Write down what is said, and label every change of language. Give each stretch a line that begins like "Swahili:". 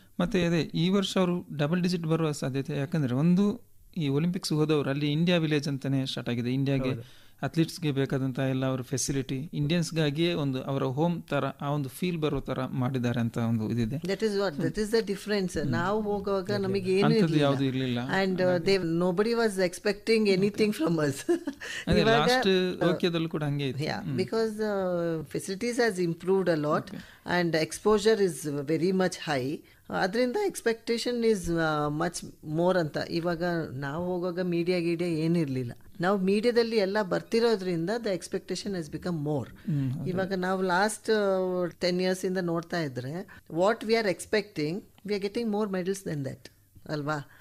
Kannada: ಮತ್ತು ಅದೇ ಈ ವರ್ಷ ಅವರು ಡಬಲ್ ಡಿಜಿಟ್ ಬರುವ ಸಾಧ್ಯತೆ. ಯಾಕಂದರೆ ಒಂದು ಈ ಒಲಿಂಪಿಕ್ಸ್ ಹೋದವರು ಅಲ್ಲಿ ಇಂಡಿಯಾ ವಿಲೇಜ್ ಅಂತಲೇ ಸ್ಟಾರ್ಟ್ ಆಗಿದೆ. ಇಂಡಿಯಾಗೆ ಅಥ್ಲೀಟ್ಸ್ಗೆ ಬೇಕಾದಂಥ ಎಲ್ಲ ಅವರ ಫೆಸಿಲಿಟಿ ಇಂಡಿಯನ್ಸ್ಗಾಗಿಯೇ ಒಂದು ಅವರ ಹೋಮ್ ಥರ ಆ ಒಂದು ಫೀಲ್ ಬರೋ ಥರ ಮಾಡಿದ್ದಾರೆ ಅಂತ ಒಂದು ಇದಿದೆ.
English: That is the difference.
Kannada: ನಾವು ಹೋಗುವಾಗ ನಮಗೆ ಏನು ಯಾವುದು ಇರಲಿಲ್ಲ,
English: And nobody was expecting anything from us.
Kannada: Last ಟೋಕಿಯೋದಲ್ಲೂ ಕೂಡ ಹಂಗೆ ಇತ್ತು.
English: Because facilities has improved a lot and exposure is very much high.
Kannada: ಅದರಿಂದ ಎಕ್ಸ್ಪೆಕ್ಟೇಷನ್
English: is much more
Kannada: ಅಂತ. ಇವಾಗ ನಾವು ಹೋಗುವಾಗ ಮೀಡಿಯಾ ಏನಿರಲಿಲ್ಲ. ನಾವು ಮೀಡಿಯಾದಲ್ಲಿ ಎಲ್ಲ ಬರ್ತಿರೋದ್ರಿಂದ
English: The expectation has become more.
Kannada: ಇವಾಗ ನಾವು
English: last 10 years
Kannada: ಇಂದ ನೋಡ್ತಾ ಇದ್ರೆ
English: what we are expecting, we are getting more medals than that
Kannada: ಅಲ್ವಾ.